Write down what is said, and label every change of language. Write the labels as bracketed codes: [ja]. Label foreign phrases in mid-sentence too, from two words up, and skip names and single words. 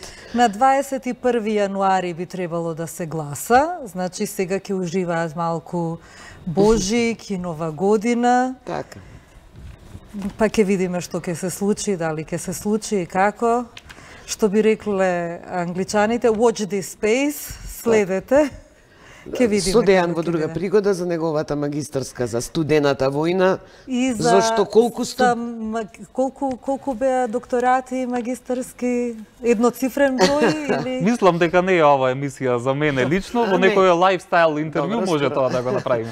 [mk] На 21 јануари би требало да се гласа, значи сега ќе уживаат малку Божик и Нова година. Така. Па ќе видиме што ќе се случи, дали ќе се случи и како. Што би рекле англичаните, [en] watch this space, [mk] следете. Ќе видиме. Со Дејан во друга пригода за неговата магистарска за студената војна. И за зашто колку беа докторати магистарски, едноцифрен број или Мислам дека не е ова емисија за мене лично, во некој лайфстайл интервју може тоа да го направиме.